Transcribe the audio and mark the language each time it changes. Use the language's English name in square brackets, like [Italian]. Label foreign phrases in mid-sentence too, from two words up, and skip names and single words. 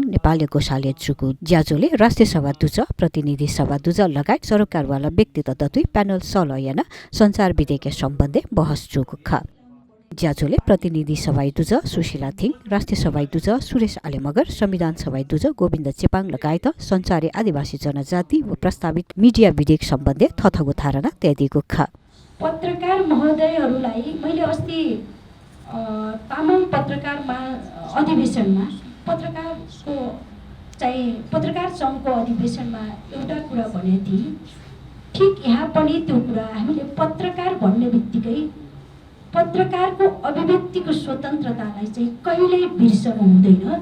[Eastern Tamang] नेपाली गोसाले चुकु ज्याजोले राष्ट्रिय सभा दुज प्रतिनिधि सभा दुज लगायत सरकारवाला व्यक्ति तत्त्व प्यानल सलयन संचार विधेयक सम्बन्धी बहस चुकु ख ज्याजोले प्रतिनिधि सभा दुज सुशीला थिङ राष्ट्रिय सभा दुज सुरेश आलेमगर संविधान सभा दुज गोविन्द चेपाङ लगायत संचारी आदिवासी जनजाति व प्रस्तावित मिडिया विधेयक सम्बन्धी थथगो धारणा त्यादिएको ख [Nepali] पत्रकार महोदयहरूलाई मैले अस्ति तामाङ पत्रकारमा अधिवेशनमा पत्रकार सङ्घको अधिवेशनमा एउटा कुरा भनेको थिएँ। ठिक यहाँ पनि त्यो कुरा हामीले पत्रकार भन्ने बित्तिकै पत्रकारको अभिव्यक्तिको स्वतन्त्रतालाई चाहिँ कहिल्यै बिर्सनु हुँदैन।